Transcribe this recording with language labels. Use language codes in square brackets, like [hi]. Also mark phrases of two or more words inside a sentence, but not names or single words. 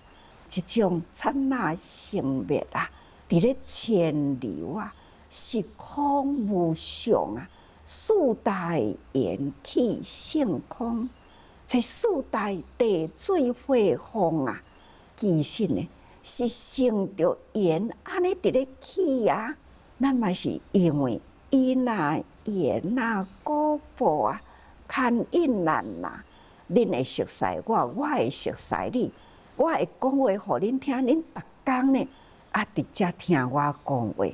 [nan] 这种刹那生灭啊，伫咧潜流啊，时空无常啊，四大缘起性空，这四大地水火风啊，其实呢是成着缘安尼伫咧起啊，咱嘛是因为伊若缘啊果报啊，牵引咱啦。恁会熟悉我，我会熟悉你，我会讲话互恁听，恁逐工呢直接听我讲话。